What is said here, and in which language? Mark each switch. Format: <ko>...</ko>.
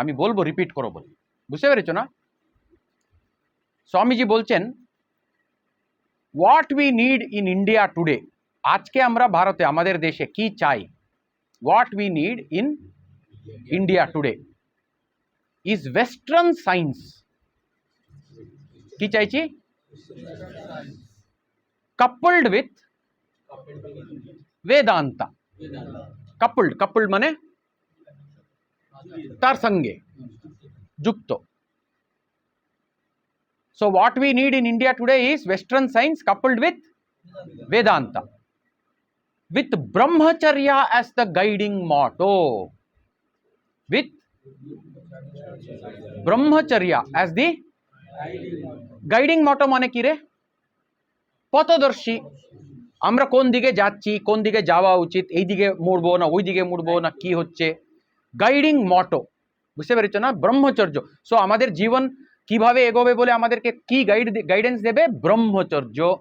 <bn>আমি বলবো রিপিট করো বলে, বুঝতে পেরেছো না? স্বামীজি বলছেন</bn> <en>what we need in India today,</en> <bn>আজকে আমরা ভারতে আমাদের দেশে কি চাই,</bn> <en>What we need in India today is western science.</en> <bn>কি চাইছি?</bn> <en>coupled with Vedanta.</en> <bn>coupled মানে তার সঙ্গে যুক্ত।</bn> <en>So what we need in India today is Western science coupled with Vedanta, with Brahmacharya as the guiding motto. With Brahmacharya as the guiding motto</en> <bn>মানে কি রে? পথদর্শী। আমরা কোন দিকে যাচ্ছি, কোন দিকে যাওয়া উচিত, এই দিকে মুড়বো না ওই দিকে মুড়বো না, কি হচ্ছে গাইডিং মটো, বুঝতে পেরেছো না? ব্রহ্মচর্য। সো আমাদের জীবন কিভাবে এগোবে বলে আমাদেরকে কি গাইডেন্স দেবে? ব্রহ্মচর্য।</bn>